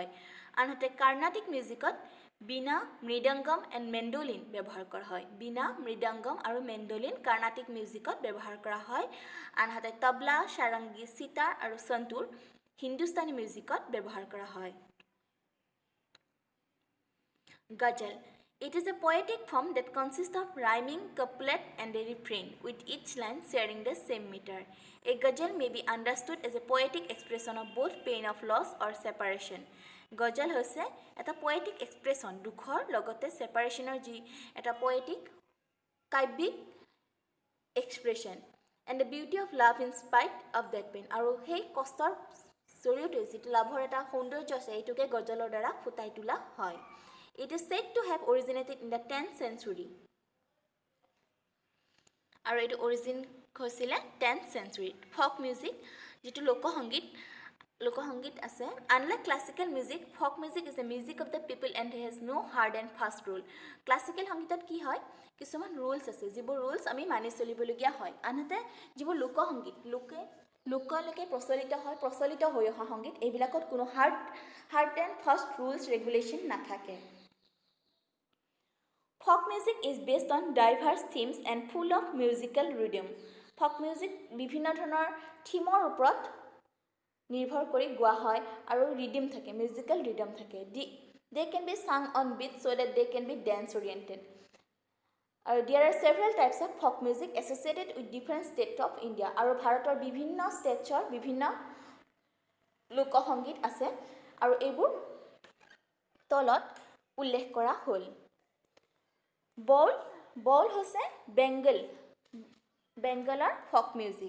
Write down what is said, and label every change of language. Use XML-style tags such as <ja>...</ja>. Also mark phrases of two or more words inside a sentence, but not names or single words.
<as>আনহাতে কাৰ্ণাটিক মিউজিকত বীণা, মৃদংগম এণ্ড মেণ্ডোলিন ব্যৱহাৰ কৰা হয়। বীণা, মৃদংগম আৰু মেণ্ডোলিন কাৰ্ণাটিক মিউজিকত ব্যৱহাৰ কৰা হয়। আনহাতে তবলা, সাৰংগী, সিতাৰ আৰু সন্তুৰ হিন্দুস্তানী মিউজিকত ব্যৱহাৰ কৰা হয়। গজল,</as> <en>it is a poetic form that consists of rhyming couplet and a refrain, with each line sharing the same meter. A ghazal may be understood as a poetic expression of both pain of loss or separation.</en> <as>গজল হৈছে এটা</as> <en>poetic expression,</en> <as>দুখৰ লগতে separationৰ যি এটা</as> <en>poetic কাব্যিক expression, and the beauty of love in spite of that pain.</en> <as>আৰু সেই কষ্টৰ জৰিয়তে যিটো লাভৰ এটা সৌন্দৰ্য আছে এইটোকে গজলৰ দ্বাৰা ফুটাই তোলা হয়।</as> <en>It is said to have originated in the 10th century.</en> <as>আৰু এইটো অৰিজিন হৈছিলে</as> <en>10th century. Folk music</en> <as>যিটো লোকসংগীত আছে,</as> <en>unlike classical music, folk music is the music of the people and has no hard and fast rule.</en> <as>Classical সংগীতত কি হয়, কিছুমান ৰুলছ আছে যিবোৰ ৰুলছ আমি মানি চলিবলগীয়া হয়। আনহাতে যিবোৰ লোকসংগীত লোকলৈকে প্ৰচলিত হৈ অহা সংগীত এইবিলাকত কোনো</as> <en>hard and fast rules regulation</en> <as>নাথাকে।</as> <en>Folk music is based on diverse themes and full of musical rhythm. Folk music</en> <as>বিভিন্ন ধৰণৰ থিমৰ ওপৰত নিৰ্ভৰ কৰি গোৱা হয় আৰু ৰিডিম থাকে,</as> <en>musical rhythm</en> <as>থাকে।</as> <en>They can be sung on beat so that they can be dance oriented. There are several types of folk music associated with different states of India.</en> <as>আৰু ভাৰতৰ বিভিন্ন ষ্টেটছৰ বিভিন্ন লোকসংগীত আছে আৰু এইবোৰ তলত উল্লেখ কৰা হ'ল। বল হৈছে বেংগলৰ</as> <en>folk music.</en>